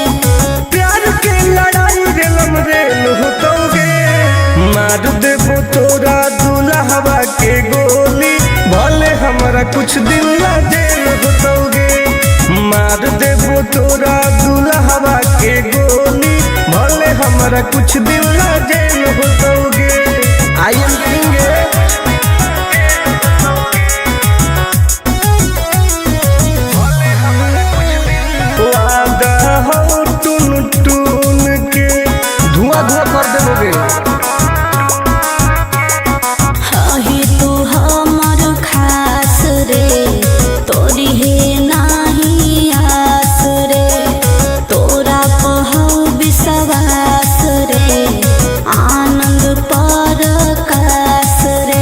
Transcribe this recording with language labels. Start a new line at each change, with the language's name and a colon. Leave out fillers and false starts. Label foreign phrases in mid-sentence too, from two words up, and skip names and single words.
Magahi: प्यार के लड़ाई रेलम रेल होतोगे मार देबो तोरा दुल्हवा के गोली भले हमारा कुछ दिन ना जेल होतोगे मार देबो तोरा दुल्हवा के गोली भले हमारा कुछ दिन ना जेल होतोगे।
English: I am King
Magahi: वादा हो टून टून के धुआं धुआं कर देबोगे। ही तू हमर खास रे तोरी है नाही आस रे तोरा पहौ विश्वास रे आनंद पर कास रे